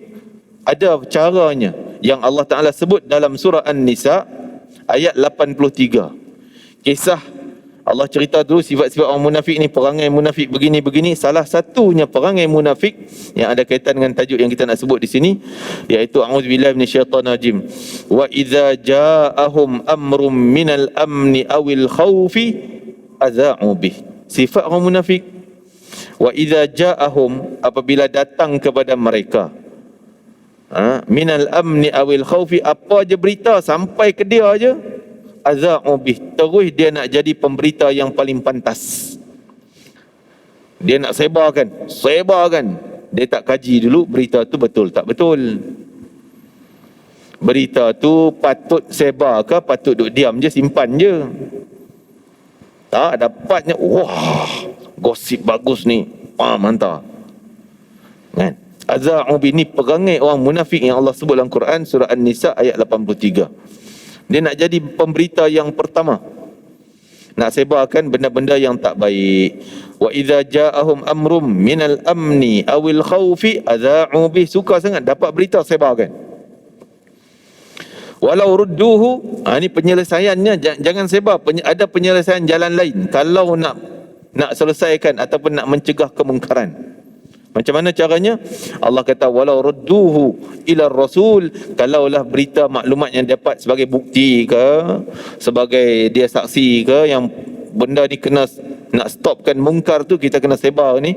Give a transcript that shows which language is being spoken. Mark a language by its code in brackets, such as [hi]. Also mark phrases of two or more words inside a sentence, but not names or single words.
[ms] Ada caranya yang Allah Ta'ala sebut dalam surah An-Nisa ayat 83. Kisah Allah cerita dulu sifat-sifat orang munafik ni, perangai munafik begini-begini. Salah satunya perangai munafik yang ada kaitan dengan tajuk yang kita nak sebut di sini, iaitu [ar] أعوذ بالله من الشيطان الرجيم. وإذا جاءهم أمر من الأمن أو الخوف أذاعوا به. [ms] Sifat orang munafik. [ar] وإذا جاءهم, [ms] apabila datang kepada mereka, [ar] من الأمن أو الخوف, [ms] apa aja berita sampai ke dia aja, [ar] أذاعوا به, [ms] terus dia nak jadi pemberita yang paling pantas. Dia nak sebarkan. Dia tak kaji dulu berita tu betul tak betul. Berita tu patut sebar ke patut duduk diam je, simpan je. Tak dapatnya, wah, gosip bagus ni, mantap. Kan? [ar] أذاعوا به [ms] ni perangai orang munafik yang Allah sebut dalam Quran surah An-Nisa ayat 83. Dia nak jadi pemberita yang pertama, nak sebarkan benda-benda yang tak baik. [ar] وإذا جاءهم أمر من الأمن أو الخوف أذاعوا به. [ms] Suka sangat dapat berita, sebarkan. [ar] ولو ردوه, [ms] ini penyelesaiannya, jangan sebar, ada penyelesaian jalan lain kalau nak selesaikan ataupun nak mencegah kemungkaran. Macam mana caranya? Allah kata [ar] ولو ردوه إلى الرسول, [ms] kalaulah berita maklumat yang dapat sebagai bukti ke, sebagai dia saksi ke, yang benda ni kena nak stopkan mungkar tu, kita kena sebar ni.